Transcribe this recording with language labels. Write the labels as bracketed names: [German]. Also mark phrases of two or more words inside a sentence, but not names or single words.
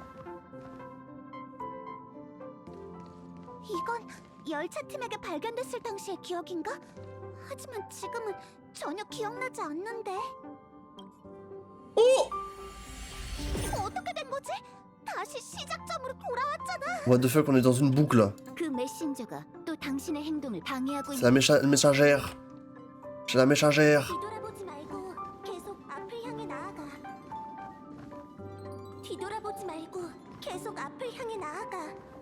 [Korean] 이건 열차 팀에게 발견됐을 당시의 기억인가? 하지만 지금은 전혀 기억나지 않는데. 어떻게 된 거지? 다시 시작점으로 돌아왔잖아. [English] What the fuck, [French] on est dans une boucle. [Korean] 그 메신저가 또 당신의 행동을 방해하고 [French] C'est la messagère. C'est la messagère. [Korean] 뒤돌아보지 말고 계속 앞을 향해 나아가. 뒤돌아보지 말고 계속 앞을 향해 나아가.